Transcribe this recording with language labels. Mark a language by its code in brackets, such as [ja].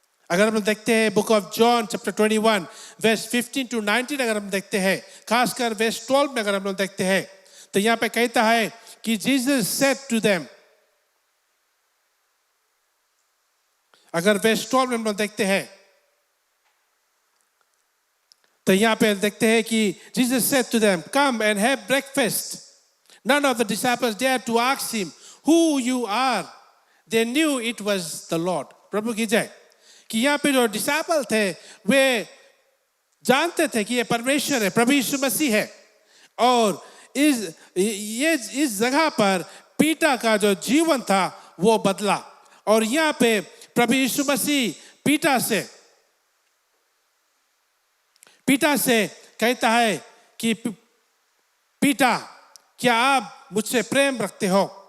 [hi] अगर हम लोग देखते हैं book of John chapter 21 verse 15 to 19, अगर हम देखते हैं खासकर वर्स 12 में अगर हम लोग देखते हैं तो यहाँ पे कहता है कि [en] Jesus said to them. [hi] अगर वर्स 12 में हम लोग देखते हैं तो यहाँ पे देखते हैं कि [en] Jesus said to them, come and have breakfast. None of the disciples dared to ask him, who you are? They knew it was the Lord. [hi] प्रभु की जय। कि यहाँ पे जो डिसाइपल थे वे जानते थे कि ये परमेश्वर है, प्रभु यीशु मसीह है। और इस जगह पर पीटा का जो जीवन था वो बदला। और यहाँ पे प्रभु यीशु मसीह पीटा से कहता है कि पीटा, क्या आप मुझसे प्रेम रखते हो?